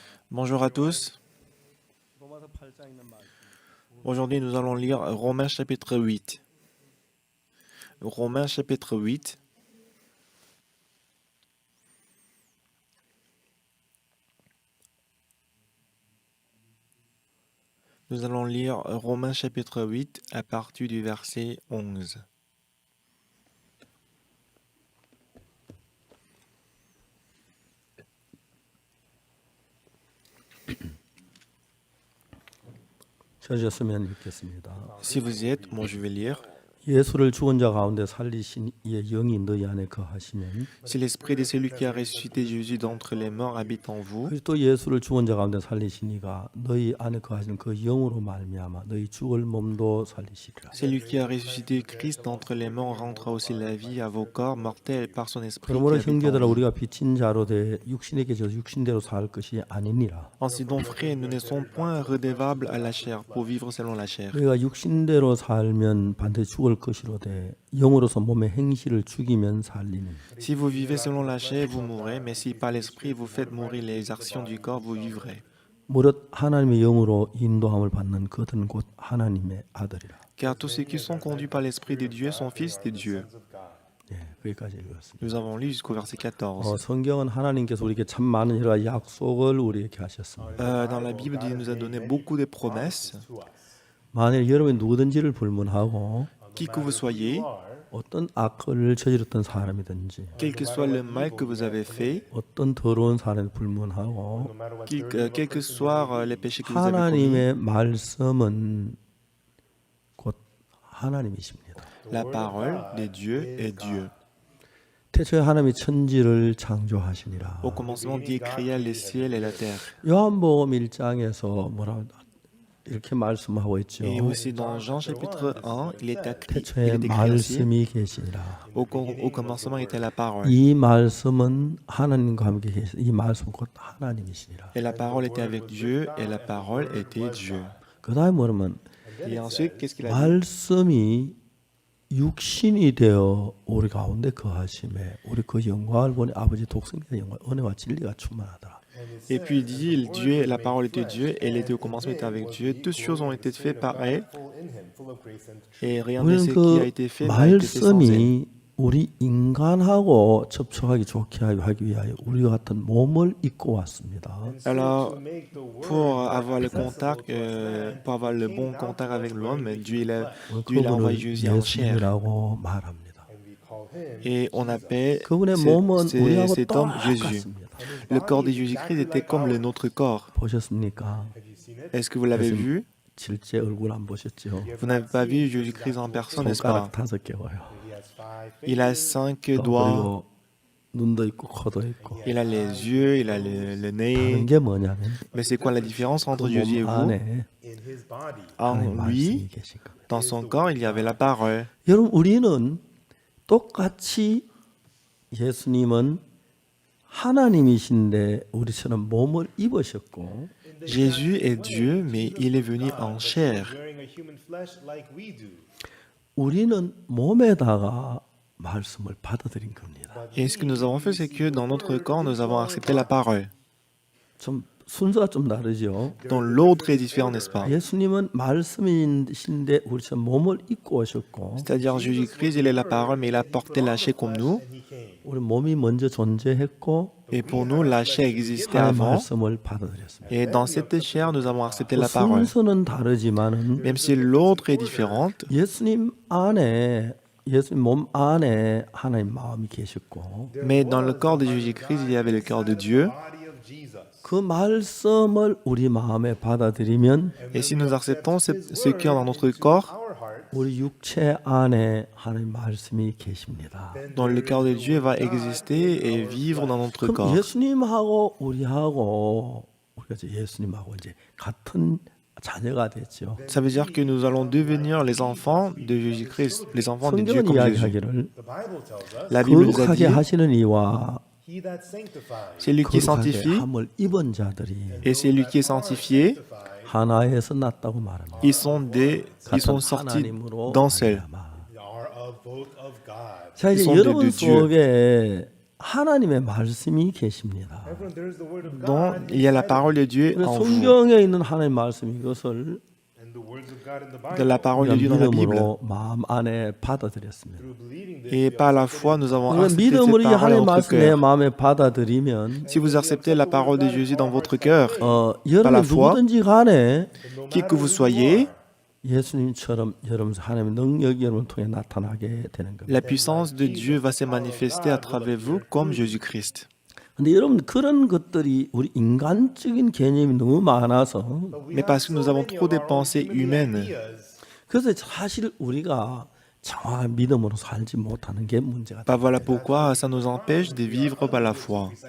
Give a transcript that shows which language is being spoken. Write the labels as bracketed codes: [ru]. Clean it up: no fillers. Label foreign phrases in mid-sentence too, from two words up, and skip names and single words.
[fr] Bonjour à tous. [ko] 로마서 8장 있는 말씀. [fr] Aujourd'hui, nous allons lire Romains chapitre 8. Romains chapitre 8. Nous allons lire Romains chapitre 8 à partir du verset 11. [ko] 찾으셨으면 읽겠습니다. [fr] Si vous y êtes, moi je vais lire. [ko] 예수를 죽은 자 가운데 살리신 이의 영이 너희 안에 거하시면 [fr] Si l'esprit de celui qui a ressuscité Jésus d'entre les morts habite en vous, [ko] 그리스도 예수를 죽은 자 가운데 살리신 이가 너희 안에 거하시는 그 영으로 말미암아 너희 죽을 몸도 살리시리라. [fr] celui qui a ressuscité Christ d'entre les morts rendra aussi la vie à vos corps mortels par son esprit qui [ko] 그러므로 [fr] habite en [ko] 형제들아 [fr] vous. [ko] 우리가 빚진 자로 돼 육신에게 져서 육신대로 살 것이 아니니라. [fr] Ainsi donc, frères, nous ne sommes point redevables à la chair pour vivre selon la chair. [ko] 우리가 육신대로 살면 반드시 죽을 것이로 돼 영으로서 몸의 행실을 죽이면 살리는. [fr] Si vous vivez selon la chair, vous mourrez, mais si par l'esprit vous faites mourir les actions du corps, vous vivrez. [ko] 무릇 하나님의 영으로 인도함을 받는 그들은 곧 하나님의 아들이라. [fr] Car tous ceux qui sont conduits par l'esprit de Dieu sont fils de Dieu. [ko] 예, 거기까지 읽었습니다. [fr] Nous avons lu jusqu'au verset 14. [ko] 성경은 하나님께서 우리에게 참 많은 여러 가지 약속을 우리에게 하셨습니다. [fr] Dans la Bible, Dieu nous a donné beaucoup de promesses. [ko] 만일 여러분이 누구든지를 불문하고 [fr] Qui que vous soyez, [ko] 어떤 악을 저질렀던 사람이든지 [fr] quel que soit le mal que vous avez fait, [ko] 어떤 더러운 사람을 불문하고 [fr] quel que soit les péchés que vous avez commis, [ko] 하나님의 말씀은 곧 하나님이십니다. [fr] la parole de Dieu est Dieu. [ko] 태초에 하나님이 천지를 창조하시니라. [fr] Au commencement, Dieu créa les ciels et la terre. [ko] 요한복음 1장에서 뭐라 이렇게 말씀하고 있죠. [fr] Et aussi dans Jean chapitre 1, il est écrit [ko] 태초에 [fr] aussi, [ko] 말씀이 계시니라. [fr] au commencement était la parole. [ko] 이 말씀은 하나님과 함께 계시. 이 말씀은 곧 하나님이시니라. [fr] Et la parole était avec Dieu, et la parole était Dieu. [ko] 그다음에 뭐냐면 [fr] Et ensuite, qu'est-ce qu'il a dit? [ko] 말씀이 육신이 되어 우리 가운데 거하심에 우리 그 영광을 보니 아버지 독생자의 영광 은혜와 진리가 충만하더라. [fr] Et puis il dit, Dieu, la parole était Dieu, elle était au commencement, était avec Dieu. Toutes choses ont été faites par elle, et rien de [ko] 우리는 [fr] ce qui a [ko] 그 [fr] été fait n'a été fait sans elle. [ko] 말씀이 우리 인간하고 접촉하기 좋게 하기 위하여 우리와 같은 몸을 입고 왔습니다. [fr] Alors, pour avoir le contact, pour avoir le bon contact avec l'homme, Dieu il a envoyé Jésus en chair. [ko] 예수님이라고 말합니다. [fr] Et on appelle [ko] 그분의 몸은 우리하고 [fr] cet homme Jésus. [ko] 똑같습니다. [fr] Le corps de Jésus-Christ était comme le nôtre corps. [ko] 보셨습니까? [fr] Est-ce que vous l'avez vu? [ko] 실제 얼굴 안 보셨죠? [fr] Vous n'avez pas vu Jésus-Christ en personne, n'est-ce pas? [ko] 손가락 5개 와요. [fr] Il a 5 doigts, [ko] 그리고 눈도 있고 코도 있고. [fr] il a les yeux, il a le nez. [ko] 다른 게 뭐냐면 [fr] Mais c'est quoi la différence entre [ko] 그 [fr] Jésus et [ko] 몸 [fr] vous? [ko] 안에 [fr] En [ko] 하나님 말씀이 [fr] lui, [ko] 계신 겁니다. [fr] dans son corps, il y avait la parole. [ko] 여러분 우리는 똑같이 예수님은 하나님이신데 우리처럼 몸을 입으셨고 [fr] Jésus est Dieu, mais il est venu en chair. [ko] 우리는 몸에다가 말씀을 받아들인 겁니다. [fr] Et ce que nous avons fait, c'est que dans notre corps, nous avons accepté la parole. [ko] 좀 순서가 좀 다르죠. [fr] Donc l'autre est différent, n'est-ce pas? [ko] 예수님은 말씀이신데 우리처럼 몸을 입고 오셨고 [fr] C'est-à-dire Jésus-Christ, il est la parole, mais il a porté la chair comme nous. [ko] 우리 몸이 먼저 존재했고 [fr] Et pour nous, la chair existait [ko] 하나님 [fr] avant. [ko] 말씀을 받아들였습니다. [fr] Et dans cette chair, nous avons accepté [ko] 그 [fr] la parole. [ko] 순서는 다르지만은 [fr] Même si l'autre est différente, [ko] 예수님 몸 안에 하나님 마음이 계셨고 [fr] mais dans le corps de Jésus-Christ, il y avait le cœur de Dieu. [ko] 그 말씀을 우리 마음에 받아들이면 [fr] Et si nous acceptons ce cœur dans notre corps, [ko] 우리 육체 안에 하나님 말씀이 계십니다. [fr] dans le cœur de Dieu va exister et vivre dans notre [ko] 그럼 [fr] corps. [ko] 예수님하고 우리가 이제 예수님하고 이제 같은 자녀가 됐죠. [fr] Ça veut dire que nous allons devenir les enfants de Jésus-Christ, les enfants de Dieu [ko] 성경은 [fr] comme Jésus. [ko] 이야기하기를 [fr] La Bible nous a [ko] 거룩하게 [fr] dit, [ko] 하시는 이와 [fr] c'est lui qui [ko] 거룩하게 [fr] sanctifie [ko] 함을 입은 자들이 [fr] et c'est lui qui est sanctifié. [ko] 하나에서 났다고 말합니다. [fr] Ils sont sortis d'un seul. [ko] 자 이제 [fr] Ils sont de [ko] 여러분 [fr] Dieu. [ko] 속에 하나님의 말씀이 계십니다. [en] Everyone, there is the word of dont God. [fr] il y a la parole de Dieu [ko] 그래서 [fr] en vous, [ko] 성경에 있는 하나님의 말씀 이것을 [en] And the words of God in the de Bible. [fr] la parole de Dieu dans la Bible. [ko] 믿음으로 마음 안에 받아들였습니다. [en] Through believing this, [fr] Et par la foi, nous avons [ko] 그러니까 [fr] accepté cette [ko] 믿음으로 이 [fr] parole [ko] 하나님의 [fr] dans notre [ko] 말씀 내 [fr] cœur. [ko] 마음에 받아들이면 [fr] Si vous acceptez la parole de Jésus dans votre cœur, [ko] 여러분 [fr] la foi, [ko] 누구든지 간에 [fr] qui que vous soyez, [ko] 예수님처럼 여러분 하나님의 능력이 여러분을 통해 나타나게 되는 겁니다. [fr] la puissance de Dieu va se manifester à travers vous comme Jésus-Christ. [ko] 근데 여러분 그런 것들이 우리 인간적인 개념이 너무 많아서 [fr] Mais parce que nous avons trop des pensées humaines, [ko] 그래서 사실 우리가 정확한 믿음으로 살지 못하는 게 문제가 bah 됩니다. [fr] voilà pourquoi ça nous empêche de vivre par la foi.